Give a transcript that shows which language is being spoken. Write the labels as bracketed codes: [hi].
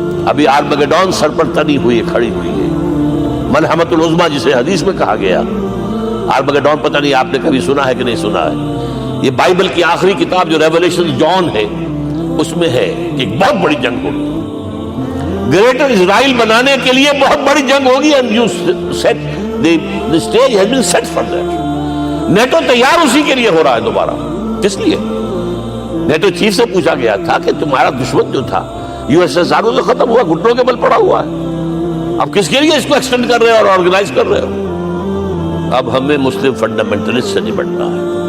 [ur] ابھی آرمگڈون سر پر تنی ہوئی ہے, کھڑی ہوئی ہے, ملحمۃ العظمیٰ جسے حدیث میں کہا گیا. آرمگڈون پتہ نہیں آپ نے کبھی سنا ہے کہ نہیں سنا ہے. یہ بائبل کی آخری کتاب جو ریولیشن جان ہے, اس میں ہے کہ ایک بہت بڑی جنگ ہوگی, گریٹر اسرائیل بنانے کے لیے بہت بڑی جنگ ہوگی. [en] and you said the stage has been set for that. [ur] NATO تیار اسی کے لیے ہو رہا ہے دوبارہ. کس لیے؟ نیٹو چیف سے پوچھا گیا تھا کہ تمہارا دشمن جو تھا USSR تو ختم ہوا, گھٹنوں کے بل پڑا ہوا ہے, اب کس کے لیے اس کو ایکسٹینڈ کر رہے ہو اور آرگنائز کر رہے ہو؟ اب ہمیں مسلم فنڈامنٹلسٹ سے نپٹنا ہے.